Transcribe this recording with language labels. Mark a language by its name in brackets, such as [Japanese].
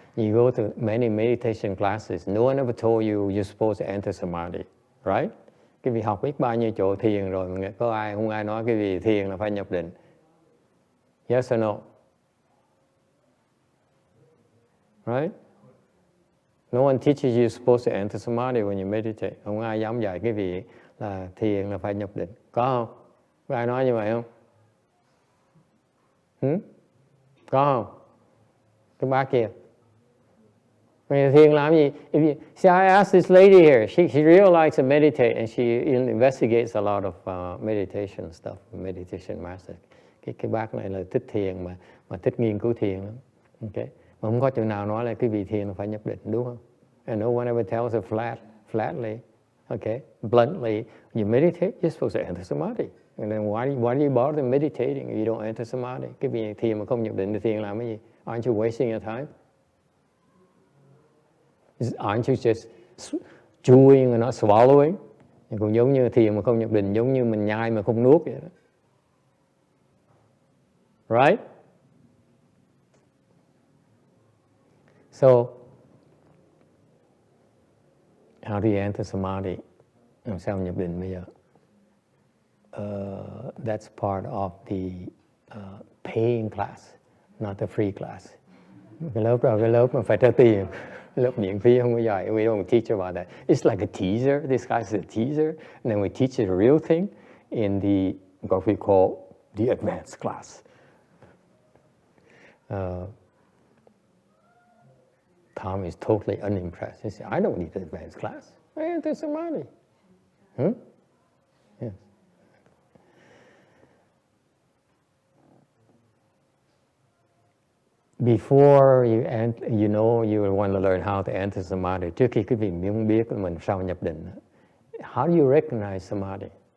[English] You go to many meditation classes. No one ever told you you're supposed to enter Samadhi. Right? [Vietnamese] Cái vị học biết bao nhiêu chỗ thiền rồi, không ai nói cái vị thiền là phải nhập định. [English] Yes or no? Right? No one teaches you supposed to enter Samadhi when you meditate. [Vietnamese] Không ai dám dạy cái vị là thiền là phải nhập định. Có không? Có ai nói như vậy không? Có không? Cái bác kia. Thiền làm gì? [English] See, I asked this lady here. She really likes to meditate, and she investigates a lot of meditation stuff, meditation master. [Vietnamese] Cái bác này là thích thiền mà thích nghiên cứu thiền lắm. Okay. Mà không có chỗ nào nói là cái vị thiền là phải nhập định, đúng không? [English] And no one ever tells her flatly, okay, bluntly, you meditate, you're supposed to enter Samadhi. And then why do you bother meditating if you don't enter Samadhi? [Vietnamese] Cái vị thiền mà không nhập định thì thiền làm cái gì? [English] Aren't you wasting your time? Aren't you just chewing and not swallowing? [Vietnamese] Còn giống như thiền mà không nhập định, giống như mình nhai mà không nuốt vậy đó. [English] right? So, how do you enter Samadhi? [Vietnamese] Làm sao nhập định bây giờ? [English] That's part of the paying class, not the free class. Cái lớp đó, cái lớp mà phải trả tiền, lớp miễn phí không có dạy. We don't teach about that. It's like a teaser. This guy's a teaser, and then we teach the real thing in the what we call the advanced class. Tom is totally unimpressed. He said, "I don't need the advanced class. I enter Samadhi." Yes. Before you you want to learn how to enter Samadhi. [Vietnamese] Trước khi quý vị muốn biết mình sao nhập định, [English] how do you recognize Samadhi?